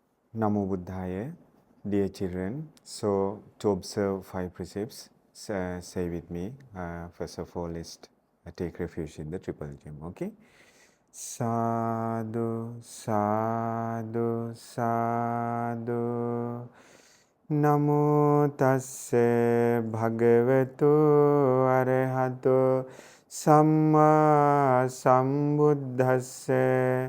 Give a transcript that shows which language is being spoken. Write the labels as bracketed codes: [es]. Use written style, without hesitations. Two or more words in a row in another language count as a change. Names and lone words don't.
[pi] Namo Buddhaya, [en] dear children. So, to observe 5 precepts, say with me. First of all, let's take refuge in the triple gem. [pi] Okay? Sadhu, sadhu, sadhu. Namo tasse bhagavatu arahato samma sambuddhasse.